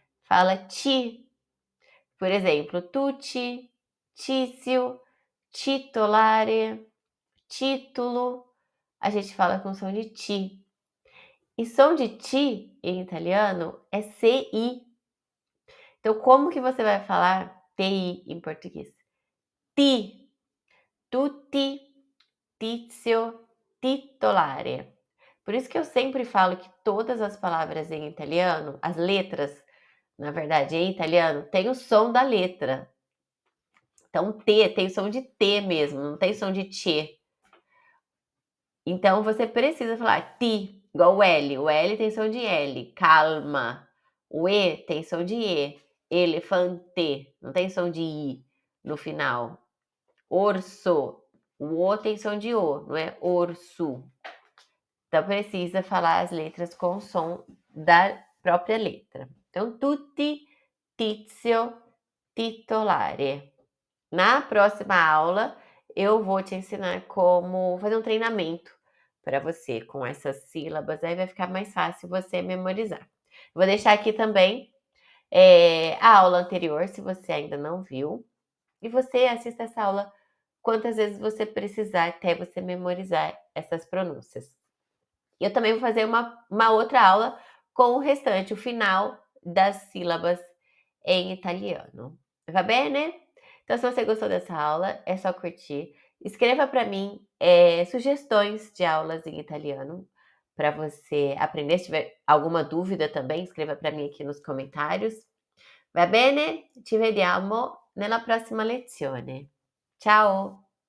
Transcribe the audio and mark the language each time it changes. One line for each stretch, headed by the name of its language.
Portuguese: Fala ti. Por exemplo, tutti, tício, titolare, título. A gente fala com som de ti. E som de ti em italiano é CI. Então, como que você vai falar TI em português? Ti, tutti, tizio, titolare. Por isso que eu sempre falo que todas as palavras em italiano, as letras, na verdade, em italiano, tem o som da letra. Então, T tem o som de T mesmo, não tem som de T. Então, você precisa falar ti, igual o L. O L tem som de L. Calma. O E tem som de E. Elefante. Não tem som de I no final. Orso. O O tem som de O, não é orso. Então, precisa falar as letras com o som da própria letra. Então, tutti, tizio, titolare. Na próxima aula, eu vou te ensinar como fazer um treinamento para você com essas sílabas, aí vai ficar mais fácil você memorizar. Vou deixar aqui também a aula anterior, se você ainda não viu, e você assista essa aula quantas vezes você precisar até você memorizar essas pronúncias. E eu também vou fazer uma outra aula com o restante, o final das sílabas em italiano.
Italian: Va bene?
Portuguese: Então, se você gostou dessa aula, é só curtir. Escreva para mim sugestões de aulas em italiano para você aprender. Se tiver alguma dúvida também, escreva para mim aqui nos comentários.
Italian: Va bene? Ci vediamo nella prossima lezione. Ciao!